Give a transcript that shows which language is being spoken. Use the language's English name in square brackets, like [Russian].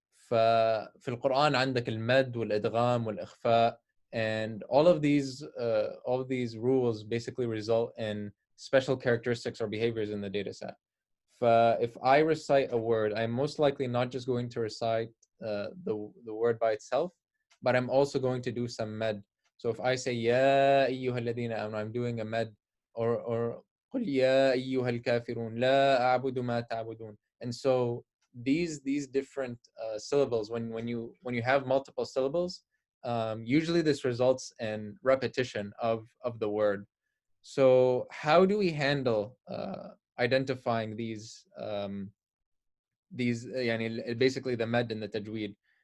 [Arabic] ففي القرآن عندك المد والإدغام والإخفاء, [English] and all of these rules basically result in special characteristics or behaviors in the data set. If I recite a word, I'm most likely not just going to recite the word by itself, but I'm also going to do some med. So if I say [Arabic] يا أيها الذين آمنوا, [English] I'm doing a med, or [Arabic] قل يا أيها الكافرون لا أعبد ما تعبدون. [English] And so these different syllables, when you have multiple syllables, usually this results in repetition of the word. So how do we handle identifying these basically the med and the tajweed?